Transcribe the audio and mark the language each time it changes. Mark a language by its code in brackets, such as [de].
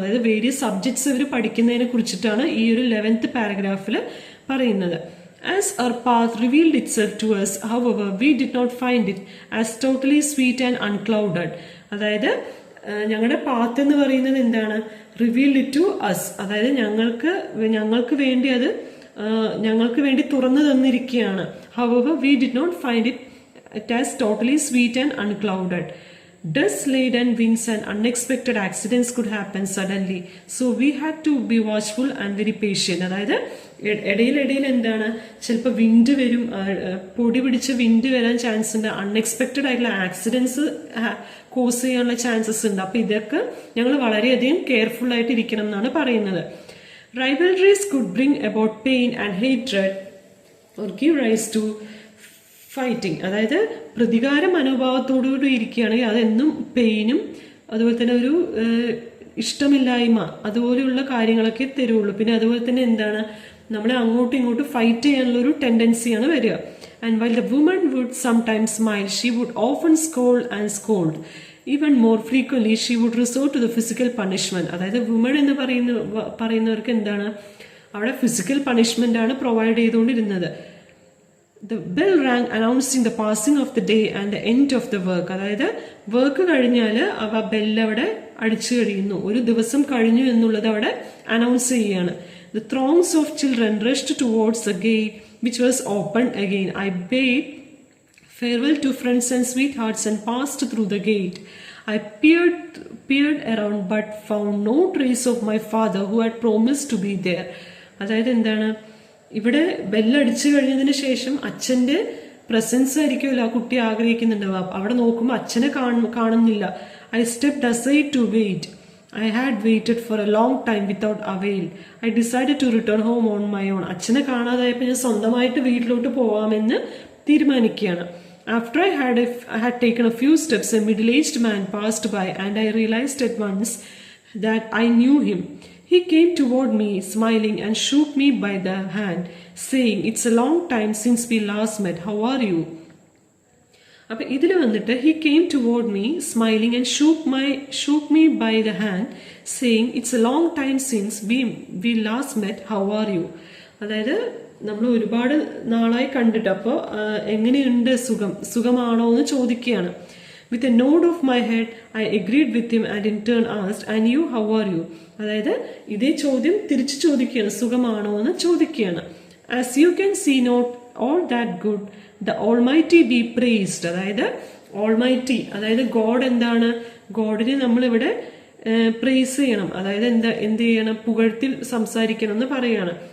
[ml] അതായത് various subjects അവർ പഠിക്കുന്നതിനെ കുറിച്ചിട്ടാണ് ഈ ഒരു 11th പാരഗ്രാഫിൽ പറയുന്നത്. [en] As our path revealed itself to us, however, we did not find it as totally sweet and unclouded. [ml] അതായത് ഞങ്ങളുടെ പാത്ത് എന്ന് പറയുന്നത് എന്താണ്, [en] Revealed it to us. [ml] അതായത് ഞങ്ങൾക്ക് വേണ്ടി അത് ഞങ്ങൾക്ക് വേണ്ടി തുറന്നു തന്നിരിക്കുകയാണ്. [en] However, we did not find it as totally sweet and unclouded. Dust-laden winds and unexpected accidents could happen suddenly, so we had to be watchful and very patient. [ml] അതായത് ഇടയിൽ എന്താണ്, ചിലപ്പോൾ വിൻഡ് വരും, പൊടി പിടിച്ച വിൻഡ് വരാൻ ചാൻസ് ഉണ്ട്. Unexpected ആയിട്ടുള്ള ആക്സിഡൻസ് കോസ് ചെയ്യാനുള്ള ചാൻസസ് ഉണ്ട്. അപ്പൊ ഇതൊക്കെ ഞങ്ങൾ വളരെയധികം കെയർഫുൾ ആയിട്ട് ഇരിക്കണം എന്നാണ് പറയുന്നത്. [en] Rivalries could bring about pain and hatred or give rise to fighting. [ml] അതായത് പ്രതികാര മനോഭാവത്തോടുകൂടി ഇരിക്കുകയാണെങ്കിൽ അതെന്നും പെയിനും അതുപോലെ തന്നെ ഒരു ഇഷ്ടമില്ലായ്മ അതുപോലെയുള്ള കാര്യങ്ങളൊക്കെ തരുള്ളൂ. പിന്നെ അതുപോലെ തന്നെ എന്താണ്, നമ്മളെ അങ്ങോട്ടും ഇങ്ങോട്ടും ഫൈറ്റ് ചെയ്യാനുള്ള ഒരു ടെൻഡൻസിയാണ് വരിക. [en] And while the woman would sometimes smile, she would often scold. Even more frequently she would resort to the physical punishment. [ml] അതായത് വുമൺ എന്ന് പറയുന്നവർക്ക് എന്താണ്, അവിടെ ഫിസിക്കൽ പണിഷ്മെന്റ് ആണ് പ്രൊവൈഡ് ചെയ്തുകൊണ്ടിരുന്നത്. [en] The bell rang announcing the passing of the day and the end of the work. അതായത് work കഴിഞ്ഞാൽ അവ bell അവിടെ അടിച്ചു കഴിയുന്നു, ഒരു ദിവസം കഴിഞ്ഞു എന്നുള്ളത് അവിടെ അനൗൺസ് ചെയ്യുകയാണ്. The throngs of children rushed towards the gate which was opened again. I bade farewell to friends and sweethearts and passed through the gate. I peered around but found no trace of my father who had promised to be there. [ml] അതായത് എന്താണ്, ഇവിടെ ബെല്ലടിച്ചു കഴിഞ്ഞതിന് ശേഷം അച്ഛന്റെ presence ആയിരിക്കുമല്ലോ ആ കുട്ടി ആഗ്രഹിക്കുന്നുണ്ടാവുക. അവിടെ നോക്കുമ്പോൾ അച്ഛനെ കാണുന്നില്ല. [en] I stepped aside to wait. I had waited for a long time without avail. I decided to return home on my own. [ml] അച്ഛനെ കാണാതായപ്പോൾ ഞാൻ സ്വന്തമായിട്ട് വീട്ടിലോട്ട് പോവാമെന്ന് തീരുമാനിക്കുകയാണ്. [en] After I had taken a few steps, a middle-aged man passed by, and I realized at once that I knew him. He came toward me, smiling, and shook me by the hand, saying, "It's a long time since we last met. How are you?" [ml] അപ്പൊ ഇതിൽ വന്നിട്ട് [en] he came toward me, smiling, and shook me by the hand, saying, "It's a long time since we last met. How are you?" [ml] അതായത് നമ്മൾ ഒരുപാട് നാളായി കണ്ടിട്ട്, അപ്പോൾ എങ്ങനെയുണ്ട്, സുഖമാണോ എന്ന് ചോദിക്കുകയാണ്. [en] With a nod of my head, I agreed with him and in turn asked, "And you, how are you?" [ml] അതായത് ഇതേ ചോദ്യം തിരിച്ചു ചോദിക്കുകയാണ്, സുഖമാണോ എന്ന് ചോദിക്കുകയാണ്. [en] As you can see, not all that good. The Almighty be praised. [ml] അതായത് Almighty, അതായത് ഗോഡ് എന്താണ്, ഗോഡിനെ നമ്മളിവിടെ പ്രൈസ് ചെയ്യണം. അതായത് എന്ത് ചെയ്യണം, പുകഴ്ത്തി സംസാരിക്കണം എന്ന് പറയാണ്.